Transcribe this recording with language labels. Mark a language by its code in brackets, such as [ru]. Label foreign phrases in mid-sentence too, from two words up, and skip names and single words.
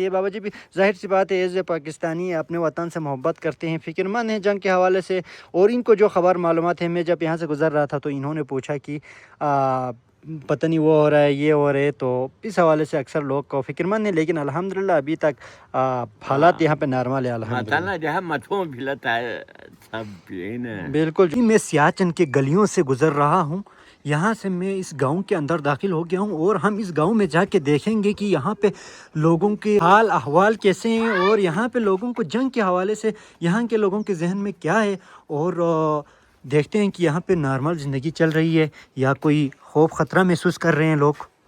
[ur] یہ بابا جی بھی ظاہر سی بات ہے، [en] as a Pakistani [ur] اپنے وطن سے محبت کرتے ہیں، فکر مند ہیں جنگ کے حوالے سے، اور ان کو جو خبر معلومات ہیں، میں جب یہاں سے گزر رہا تھا تو انہوں نے پوچھا کہ پتہ نہیں وہ ہو رہا ہے، یہ ہو رہے ہے، تو اس حوالے سے اکثر لوگ کو فکر مند ہیں، لیکن الحمدللہ ابھی تک حالات یہاں پہ نارمل ہے الحمدللہ۔ Matana jaha matfon bilata sab yine. بالکل جی، میں سیاچن کے گلیوں سے گزر رہا ہوں، یہاں سے میں اس گاؤں کے اندر داخل ہو گیا ہوں، اور ہم اس گاؤں میں جا کے دیکھیں گے کہ یہاں پہ لوگوں کے حال احوال کیسے ہیں، اور یہاں پہ لوگوں کو جنگ کے حوالے سے یہاں کے لوگوں کے ذہن میں کیا ہے، اور دیکھتے ہیں کہ یہاں پہ نارمل زندگی چل رہی ہے یا کوئی خوف خطرہ محسوس کر رہے ہیں لوگ۔